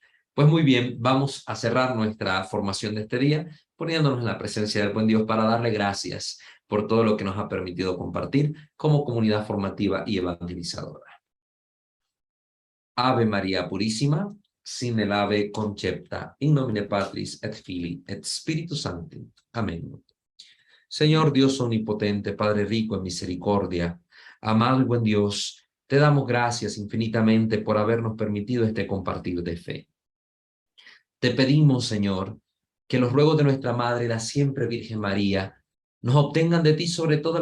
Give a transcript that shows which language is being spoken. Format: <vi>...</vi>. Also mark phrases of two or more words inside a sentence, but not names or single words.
<es>Pues muy bien, vamos a cerrar nuestra formación de este día poniéndonos en la presencia del buen Dios para darle gracias por todo lo que nos ha permitido compartir como comunidad formativa y evangelizadora. Ave María Purísima, sin el ave concepta,</es> <la>in nomine Patris et Filii et Spiritus Sancti.</la> <es>Amén. Señor Dios omnipotente, Padre rico en misericordia, amado y buen Dios, te damos gracias infinitamente por habernos permitido este compartir de fe. Te pedimos, Señor, que los ruegos de nuestra Madre, la siempre Virgen María, nos obtengan de ti sobre todo</es>